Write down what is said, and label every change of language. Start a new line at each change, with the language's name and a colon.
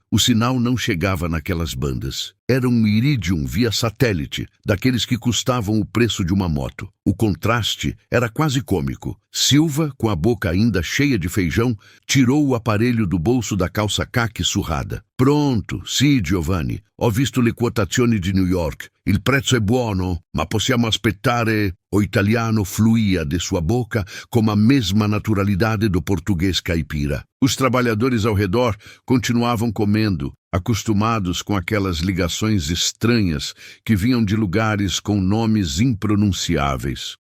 Portuguese: O sinal não chegava naquelas bandas. Era um Iridium via satélite, daqueles que custavam o preço de uma moto. O contraste era quase cômico. Silva, com a boca ainda cheia de feijão, tirou o aparelho do bolso da calça caque surrada.
Italian: Pronto, sì, Giovanni. Ho visto le quotazioni di New York. Il prezzo è buono, ma possiamo aspettare...
Portuguese: O italiano fluía de sua boca com a mesma naturalidade do português caipira. Os trabalhadores ao redor continuavam comendo. acostumados com aquelas ligações estranhas que vinham de lugares com nomes impronunciáveis.